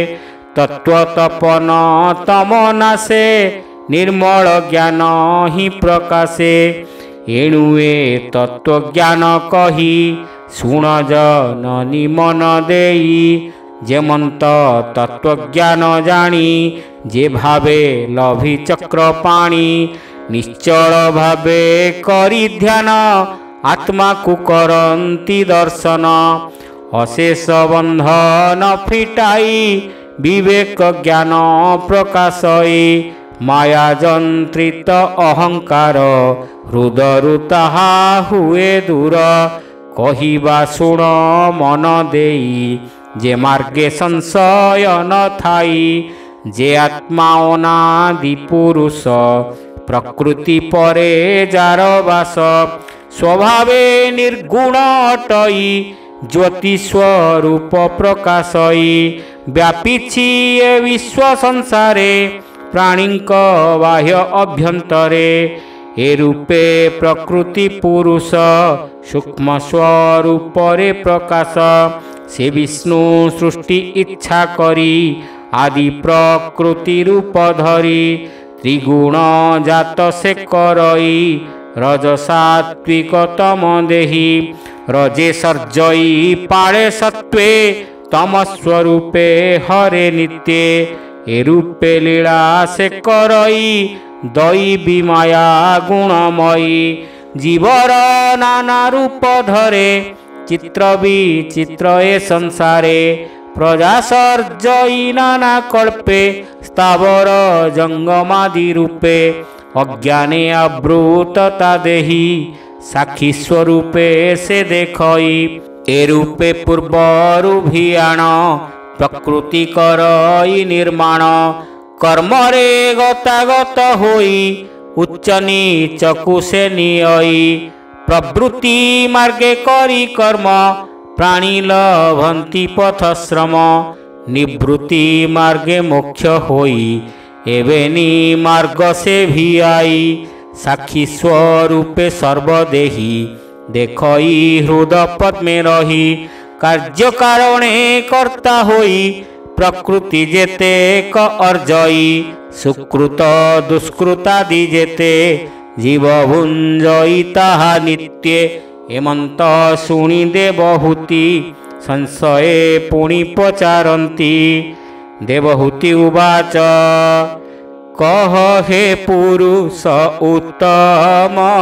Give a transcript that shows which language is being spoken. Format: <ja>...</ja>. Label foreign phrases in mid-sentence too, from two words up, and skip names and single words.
<or>ତତ୍ୱତପନ ତମନାସେ ନିର୍ମଳ ଜ୍ଞାନ ହି ପ୍ରକାଶେ ଏଣୁ ଏ ତତ୍ୱଜ୍ଞାନ କହି ଶୁଣ ଜନନୀ ମନ ଦେଇ ଯେମନ୍ତ ତତ୍ୱଜ୍ଞାନ ଜାଣି ଯେ ଭାବେ ଲଭି ଚକ୍ର ପାଣି ନିଶ୍ଚଳ ଭାବେ କରି ଧ୍ୟାନ ଆତ୍ମା କୋ କରନ୍ତି ଦର୍ଶନ ଅଶେଷ ବନ୍ଧନ ଫିଟାଇ ବିବେକ ଜ୍ଞାନ ପ୍ରକାଶଇ ମାୟା ଯନ୍ତ୍ରିତ ଅହଙ୍କାର ହୃଦୟରୁ ତାହା ହୁଏ ଦୂର କହିବା ଶୁଣ ମନ ଦେଇ ଯେ ମାର୍ଗେ ସଂଶୟ ନ ଥାଇ ଯେ ଆତ୍ମା ଅନାଦି ପୁରୁଷ ପ୍ରକୃତି ପରେ ଯାର ବାସ ସ୍ୱଭାବେ ନିର୍ଗୁଣ ଅଟଇ ଜ୍ୟୋତି ସ୍ୱରୂପ ପ୍ରକାଶଇ ବ୍ୟାପିଛି ଏ ବିଶ୍ୱ ସଂସାରେ ପ୍ରାଣୀକ ବାହ୍ୟ ଅଭ୍ୟନ୍ତରେ ଏ ରୂପେ ପ୍ରକୃତି ପୁରୁଷ ସୂକ୍ଷ୍ମ ସ୍ୱରୂପରେ ପ୍ରକାଶ ସେ ବିଷ୍ଣୁ ସୃଷ୍ଟି ଇଚ୍ଛା କରି ଆଦି ପ୍ରକୃତି ରୂପ ଧରି ତ୍ରିଗୁଣ ଜାତ ସେ କରଇ ରଜସାତ୍ୱିକ ତମ ଦେହି ରଜେ ସର୍ଜଇ ପାଳେ ସତ୍ୱେ ତମ ସ୍ୱରୂପେ ହରେ ନିତ୍ୟେ ଏ ରୂପେ ଲୀଳା ସେ କରଇ ଦୈବୀ ମାୟା ଗୁଣମୟୀ ଜୀବର ନାନା ରୂପ ଧରେ ଚିତ୍ର ବିଚିତ୍ର ଏ ସଂସାରେ ପ୍ରଜା ସର୍ଜଇ ନାନା କଳ୍ପେ ସ୍ଥାବର ଜଙ୍ଗମାଦି ରୂପେ ଅଜ୍ଞାନେ ଆବୃତତା ଦେହି ସାକ୍ଷୀ ସ୍ୱରୂପେ ସେ ଦେଖଇ ଏ ରୂପେ ପୂର୍ବରୁ ଭିଆଣ ପ୍ରକୃତି କରଇ ନିର୍ମାଣ କର୍ମରେ ଗତାଗତ ହୋଇ ଉଚ୍ଚ ନୀଚ କୁସେ ନିୟଇ ପ୍ରବୃତ୍ତି ମାର୍ଗେ କରି କର୍ମ ପ୍ରାଣୀ ଲଭନ୍ତି ପଥଶ୍ରମ ନିବୃତ୍ତି ମାର୍ଗେ ମୋକ୍ଷ ହୋଇ ଏବେନି ମାର୍ଗ ସେ ଭି ଆଇ ସାକ୍ଷୀ ସ୍ୱରୂପେ ସର୍ବଦେହୀ ଦେଖଇ ହୃଦ ପଦ୍ମେ ରହି କାର୍ଯ୍ୟ କାରଣେ କର୍ତ୍ତା ହୋଇ ପ୍ରକୃତି ଯେତେ କ ଅର୍ଜଇ ସୁକୃତ ଦୁଷ୍କୃତାଦି ଯେତେ ଜୀବ ଭୁଞ୍ଜଇ ତାହା ନିତ୍ୟେ ଏମନ୍ତ ଶୁଣି ଦେବହୂତି ସଂଶୟେ ପୁଣି ପଚାରନ୍ତି।</or> <sa>देवहूति उवाच</sa> <or>କହ ହେ ପୁରୁଷ ଉତ୍ତମ</or>